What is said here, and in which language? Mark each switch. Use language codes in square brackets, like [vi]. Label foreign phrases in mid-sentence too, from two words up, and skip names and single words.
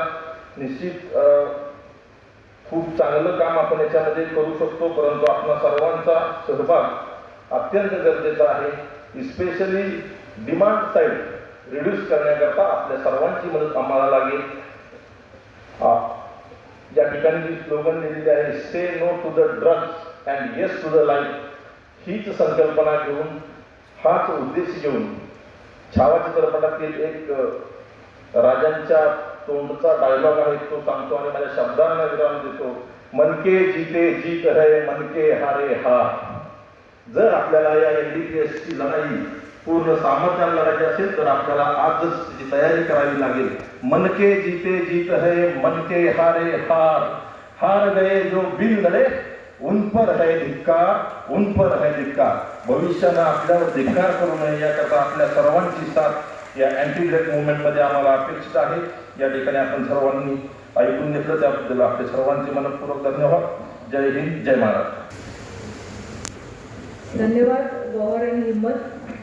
[mr] निश्चित खूप चांगलं काम आपण याच्यामध्ये करू शकतो, परंतु आपला सर्वांचा सहभाग अत्यंत गरजेचा आहे. [en] especially demand side reduce [mr] करण्याकरता आपल्या सर्वांची मदत आम्हाला लागेल. या ठिकाणी जी स्लोगन दिलेली आहे, [en] say no to the drugs and yes to the life, [mr] हीच संकल्पना घेऊन, हाच उद्देश घेऊन छावा चित्रपटातील एक राजांच्या तोंडचा डायलॉग आहे, तो सांगतो आणि माझ्या शब्दांना विराम देतो. [hi] मनके जीते जीत है, मनके हारे हार. [mr] जर आपल्याला या NDPSची लढाई पूर्ण सामर्थ्याने लढायची असेल तर आपल्याला आजच त्याची तयारी करावी लागेल. [hi] मनके जीते जीत है, मनके हारे हार. हार गए जो बिन लढे, उन पर है धिक्कार, उन पर है धिक्कार. [mr] भविष्यानं आपल्यावर धिक्कार करू नये याकरता आपल्या सर्वांची साथ या [en] anti drug [mr] मुवमेंटमध्ये आम्हाला अपेक्षित आहे. या ठिकाणी आपण सर्वांनी ऐकून घेतलं त्याबद्दल आपले सर्वांचे मनपूर्वक धन्यवाद. जय हिंद, जय महाराष्ट्र. धन्यवाद गौहर आणि हिम्मत.